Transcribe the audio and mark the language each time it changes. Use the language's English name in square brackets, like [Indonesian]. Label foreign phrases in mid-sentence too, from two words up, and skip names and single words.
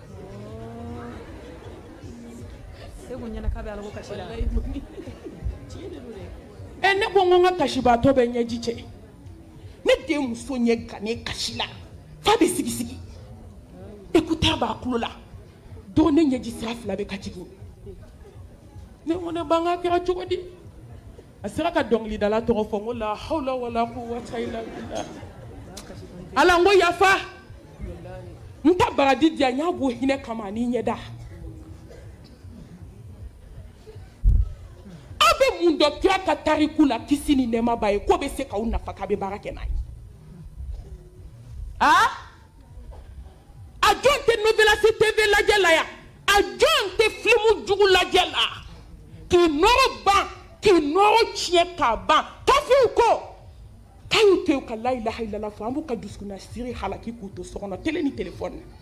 [Bambara] ne ko n ka kasibaatɔ bɛ ɲɛji cɛ ne den muso ɲɛ gannen kasi la f'a bɛ sigi écouteur b'a tulo la don ne ɲɛji sira fila bɛ ka jigin ne ko ne ban ka kɛra cogo di a sera ka dɔnkilidala tɔgɔ fɔ n ko [Arabic] لا حول ولا قوة إلا بالله [Bambara] ala n ko yafa n ta baradi di yan n y'a bɔ hinɛ kama ani ɲɛda aw bɛ mun dɔn kira ka tariku la kisi ni nɛɛma b'a ye k'o bɛ se k'aw nafa k'a bɛ baara kɛ n'a ye a jɔn tɛ Novelas TV lajɛ la yan a jɔn tɛ filimu jugu lajɛ la k'i nɔrɔ ban k'i nɔrɔ tiɲɛ k'a ban kafiw ko k'a y'u to yen ka [Arabic] لا إله إلا الله [Bambara] fɔ an b'u ka dusukuna siri halaki k'u to so kɔnɔ télé ni téléphone